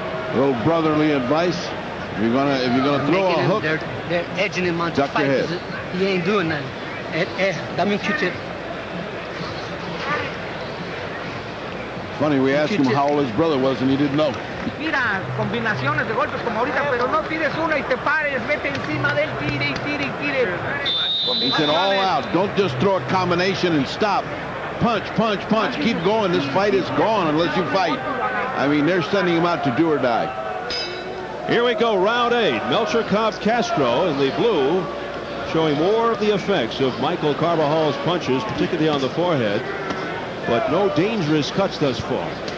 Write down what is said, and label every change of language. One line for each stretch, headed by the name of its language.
English: A little brotherly advice. If you're gonna throw a hook, they're edging him on to duck your fight. head. He ain't doing nothing.
Spanish: Dame un Q-tip.
English: Funny, we asked him how old his brother was, and he didn't know.
Spanish: Mira, combinaciones de golpes como ahorita, pero no tires una y te pares, vete encima de él, tire y tire y tire.
English: He said all out. Don't just throw a combination and stop. Punch, punch, punch. Keep going. This fight is gone unless you fight. I mean, they're sending him out to do or die. Here we go, round 8. Melchor Cob Castro in the blue, showing more of the effects of Michael Carbajal's punches, particularly on the forehead, but no dangerous cuts thus far.